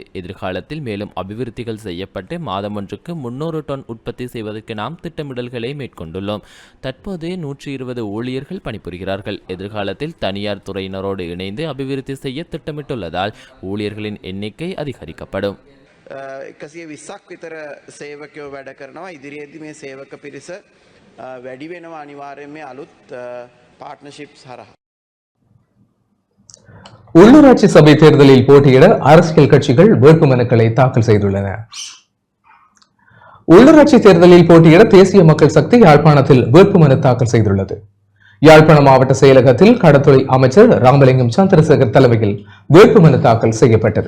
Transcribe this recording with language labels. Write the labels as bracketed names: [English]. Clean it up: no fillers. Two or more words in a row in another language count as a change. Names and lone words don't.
[Tamil] எதிர்காலத்தில் மேலும் அபிவிருத்திகள் செய்யப்பட்டு மாதம் ஒன்றுக்கு 300 டன் உற்பத்தி செய்வதற்கு நாம் திட்டமிடல்களை மேற்கொண்டுள்ளோம். தற்போது 120 ஊழியர்கள் பணிபுரிகிறார்கள். எதிர்காலத்தில் தனியார் துறையினரோடு இணைந்து அபிவிருத்தி செய்ய திட்டமிட்டுள்ளதால் ஊழியர்களின் எண்ணிக்கை அதிகரிக்கப்படும். [Sinhala] 120ක් විතර සේවකයෝ වැඩ කරනවා. ඉදිරියේදී මේ සේවක පිරිස වැඩි වෙනවා අනිවාර්යයෙන් මේ අලුත් පාර්ට්නර්ෂිප්ස් හරහා. [Tamil] உள்ளூராட்சி சபை தேர்தலில் போட்டியிட அரசியல் கட்சிகள் வேட்புமனுக்களை தாக்கல் செய்துள்ளன. உள்ளூராட்சி தேர்தலில் போட்டியிட தேசிய மக்கள் சக்தி யாழ்ப்பாணத்தில் வேட்புமனு தாக்கல் செய்துள்ளது. யாழ்ப்பாணம் மாவட்ட செயலகத்தில் கடற்தொழில் அமைச்சர் ராமலிங்கம் சந்திரசேகர் தலைமையில் வேட்புமனு தாக்கல் செய்யப்பட்டது.